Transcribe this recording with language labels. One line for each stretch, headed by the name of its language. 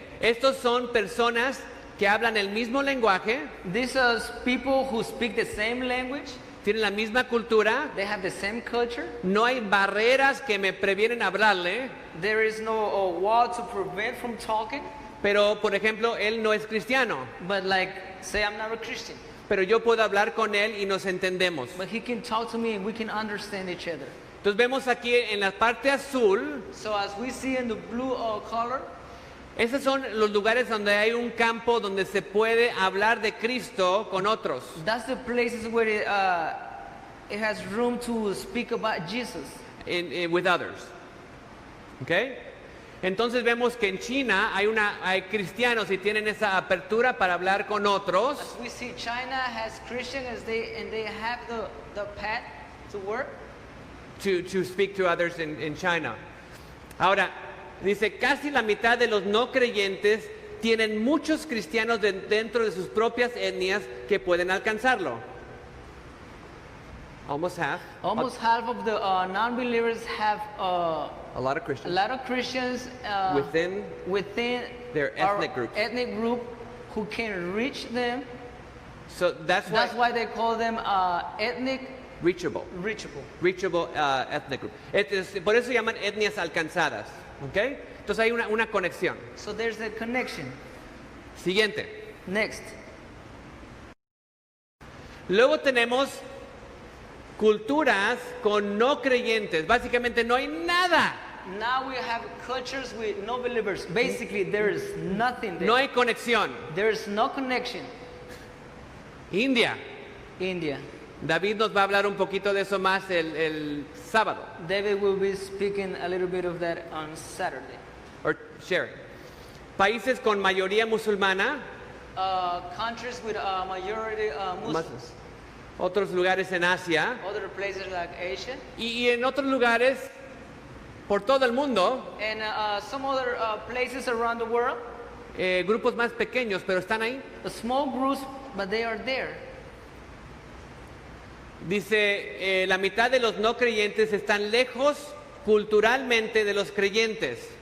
Spanish: Estos son personas que hablan el mismo lenguaje,
English: These are people who speak the same language.
Spanish: tienen la misma cultura,
English: They have the same culture.
Spanish: no hay barreras que me previenen hablarle,
English: There is no wall to prevent from talking.
Spanish: pero por ejemplo, él no es cristiano,
English: But like, say I'm not a Christian,
Spanish: pero yo puedo hablar con él y nos entendemos.
English: but he can talk to me and we can understand each other.
Spanish: Entonces vemos aquí en la parte azul,
English: So as we see in the blue color,
Spanish: esos son los lugares donde hay un campo donde se puede hablar de Cristo con otros.
English: that's the places where it has room to speak about Jesus. With others. ¿Ok?
Spanish: Entonces vemos que en China hay cristianos y tienen esa apertura para hablar con otros.
English: As we see, China has Christians and they have the path to work. To speak to others in China.
Spanish: Ahora, dice, casi la mitad de los no creyentes tienen muchos cristianos dentro de sus propias etnias que pueden alcanzarlo.
English: Almost half. Almost half of the non-believers have A lot of a Christians lot of Christians within their our ethnic groups. ethnic group who can reach them. So that's why That's why they call them ethnic reachable. Reachable ethnic group.
Spanish: Por eso llaman etnias alcanzadas. ¿Ok? Entonces hay una conexión.
English: So there's a connection.
Spanish: Siguiente.
English: Next.
Spanish: Luego tenemos culturas con no creyentes. Básicamente no hay nada.
English: Now we have cultures with no believers. Basically, there is nothing there.
Spanish: No hay conexión.
English: There is no connection. India. India.
Spanish: David nos va a hablar un poquito de eso más el sábado.
English: David will be speaking a little bit of that on Saturday. Or sharing.
Spanish: Países con mayoría musulmana.
English: Countries with majority Muslims.
Spanish: Otros lugares en Asia.
English: Other places like Asia.
Spanish: Y en otros lugares por todo el mundo.
English: And some other places around the world.
Spanish: Grupos más pequeños, pero están ahí.
English: Small groups, but they are there.
Spanish: Dice, la mitad de los no creyentes están lejos culturalmente de los creyentes.